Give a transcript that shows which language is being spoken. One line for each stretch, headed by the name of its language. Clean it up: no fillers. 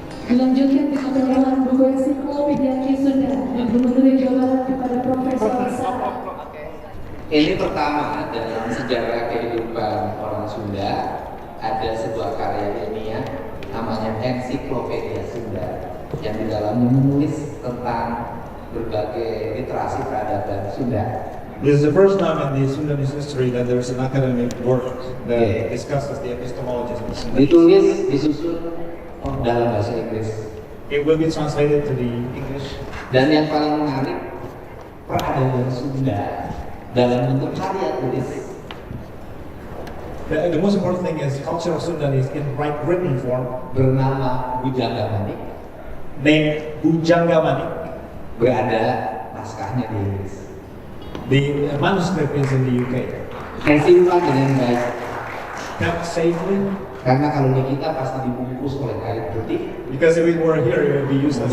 Indonesian: Dilanjutkan dengan penyerahan buku ensiklopedia Sunda yang Gubernur Jawa Barat kepada Profesor Sarah. Ini pertama dalam sejarah kehidupan orang Sunda ada sebuah karya ilmiah namanya Ensiklopedia Sunda yang di dalamnya menulis tentang berbagai literasi peradaban Sunda.
English: This is the first time in the Sundanese history that there is an academic work that discusses the epistemologies of the Sundanese.
Indonesian: Ditulis, disusun dalam bahasa Inggris.
English: It will be translated to the English.
Indonesian: Dan yang paling menarik, peradaban Sunda dalam bentuk karya tulis.
English: The most important thing is culture of Sundanese in written form.
Indonesian: Bernama Bujangga Manik.
English: Named Bujangga Manik.
Indonesian: Berada naskahnya di Inggris.
English: The manuscript is in the UK.
Indonesian: Disimpan dengan baik.
English: Kept safely.
Indonesian: Karena kalau di kita pasti dibungkus oleh kain putih.
English: Because if it were here, it would be useless.